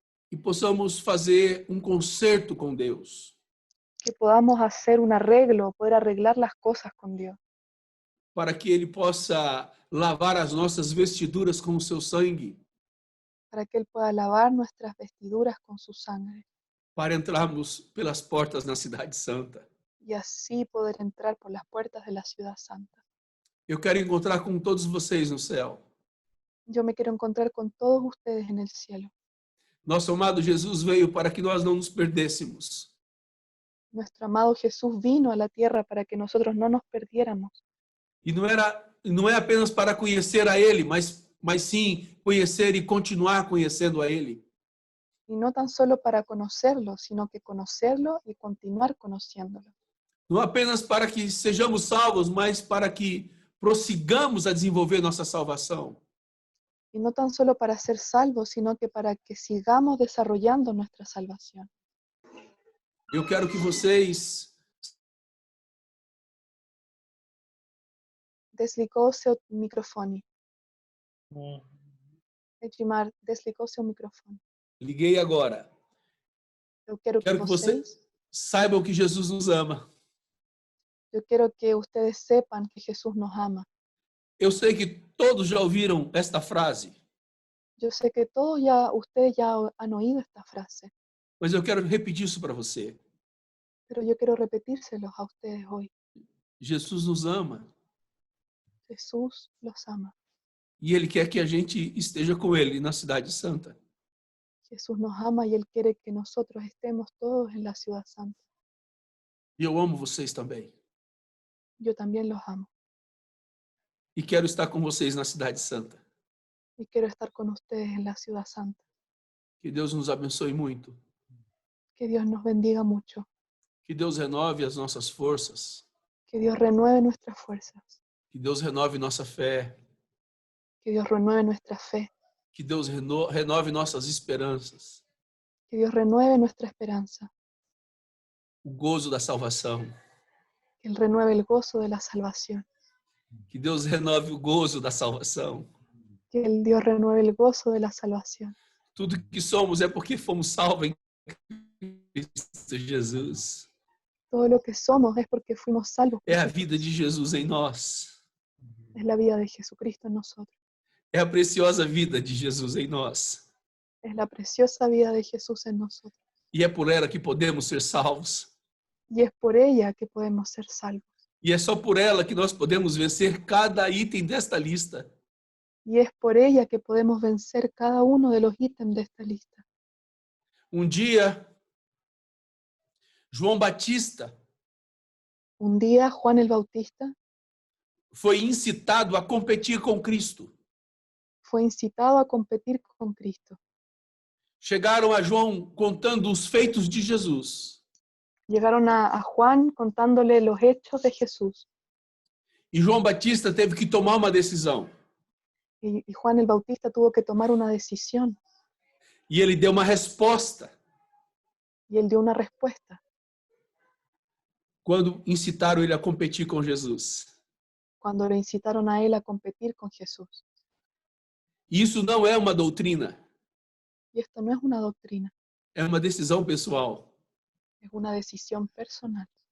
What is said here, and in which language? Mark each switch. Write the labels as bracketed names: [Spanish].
[Portuguese] E possamos fazer um concerto com Deus. [Spanish] Que podamos hacer un arreglo, poder arreglar las cosas con Dios. [Portuguese] Para que Ele possa lavar as nossas vestiduras com o seu sangue. [Spanish] Para que Él pueda lavar nuestras vestiduras con su sangre. [Portuguese] Para entrarmos pelas portas na Cidade Santa. [Spanish] Y así poder entrar por las puertas de la ciudad santa. [Portuguese] Eu quero encontrar com todos vocês no céu. [Spanish] Yo me quiero encontrar con todos ustedes en el cielo. [Portuguese] Nosso amado Jesus veio para que nós não nos perdêssemos. [Spanish] Nuestro amado Jesús vino a la tierra para que nosotros no nos perdiéramos. [Portuguese] E não é apenas para conhecer a Ele, mas sim conhecer e continuar conhecendo a Ele. [Spanish] Y no tan solo para conocerlo, sino que conocerlo y continuar conociéndolo. [Portuguese] Não apenas para que sejamos salvos, mas para que prossigamos a desenvolver nossa salvação. [Spanish] Y no tan solo para ser salvos, sino que para que sigamos desarrollando nuestra salvación. [Portuguese] Eu quero que vocês Desligó seu microfone. Edmar, desligou seu microfone. liguei agora. Eu quero Quero que que vocês saibam que Jesus nos ama. Eu quero que [Spanish] ustedes sepan que Jesús nos ama. [Portuguese] Eu sei que todos já ouviram esta frase, [Spanish] Yo sé que ustedes ya han oído esta frase, [Portuguese] mas eu quero repetir isso para você. [Spanish] pero yo quiero repetírselos a ustedes hoy. [Portuguese] Jesus nos ama [Spanish] Jesús los ama [Portuguese] e Ele quer que a gente esteja com Ele na Cidade Santa. [Spanish] Jesús nos ama y Él quiere que nosotros estemos todos en la ciudad santa. [Portuguese] E eu amo vocês também. [Spanish] Yo también los amo [Portuguese] E quero estar com vocês na cidade santa. [Spanish] y quiero estar con ustedes en la ciudad santa. [Portuguese] Que Deus nos abençoe muito. [Spanish] Que Dios nos bendiga mucho. [Portuguese] Que Deus renove as nossas forças. [Spanish] Que Dios renueve nuestras fuerzas. [Portuguese] Que Deus renove nossa fé. [Spanish] Que Dios renueve nuestra fe. [Portuguese] Que Deus renove nossas esperanças. [Spanish] Que Dios renueve nuestra esperanza. [Portuguese] O gozo da salvação. [Spanish] Que Él renueve el gozo de la salvación. [Portuguese] Que Deus renove o gozo da salvação. [Spanish] Que el Dios renueve el gozo de la salvación. [Portuguese] Tudo que somos é porque fomos salvos em Cristo Jesus. [Spanish] Todo lo que somos es porque fuimos salvos. [Portuguese] É a vida de Jesus em nós. [Spanish] Es la vida de Jesucristo en nosotros. [Portuguese] É a preciosa vida de Jesus em nós. [Spanish] Es la preciosa vida de Jesús en nosotros. [Portuguese] E é por ela que podemos ser salvos. [Spanish] Y es por ella que podemos ser salvos. [Portuguese] E é só por ela que nós podemos vencer cada item desta lista. [Spanish] Y es por ella que podemos vencer cada uno de los ítems de esta lista. [Portuguese] Um dia, João Batista [Spanish] Un día Juan el Bautista [Portuguese] foi incitado a competir com Cristo. [Spanish] fue incitado a competir con Cristo. [Portuguese] Chegaram a João contando os feitos de Jesus. [Spanish] Llegaron a Juan contándole los hechos de Jesús. [Portuguese] E João Batista teve que tomar uma decisão. [Spanish] Y Juan el Bautista tuvo que tomar una decisión. [Portuguese] E ele deu uma resposta [Spanish] Y él dio una respuesta [Portuguese] quando incitaram ele a competir com Jesus. [Spanish] cuando le incitaron a él a competir con Jesús. [Portuguese] E isso não é uma doutrina, [Spanish] Y esto no es una doctrina, [Portuguese] é uma decisão pessoal. [Spanish] es una decisión personal.